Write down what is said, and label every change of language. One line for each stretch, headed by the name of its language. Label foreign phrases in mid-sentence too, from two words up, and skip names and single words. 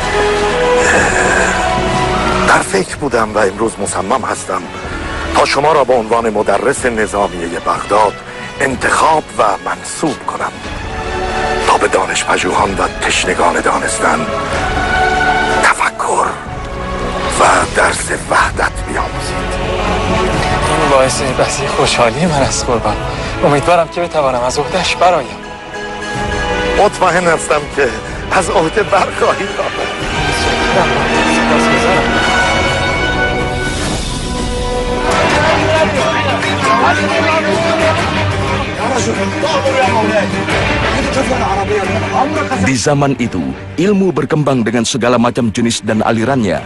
Persian: در فکر بودم و امروز مصمم هستم تا شما را به عنوان مدرس نظامیه بغداد انتخاب و منصوب کنم تا به دانشپژوهان و تشنگان دانستن تفکر و درس وحدت بیاموزید. این باعث بسی خوشحالی من است قربان. امیدوارم که بتوانم از عهده‌اش برایم. مطمئن هستم که از عهده برخواهید آمد.
Indonesian: Di zaman itu, ilmu berkembang dengan segala macam jenis dan alirannya.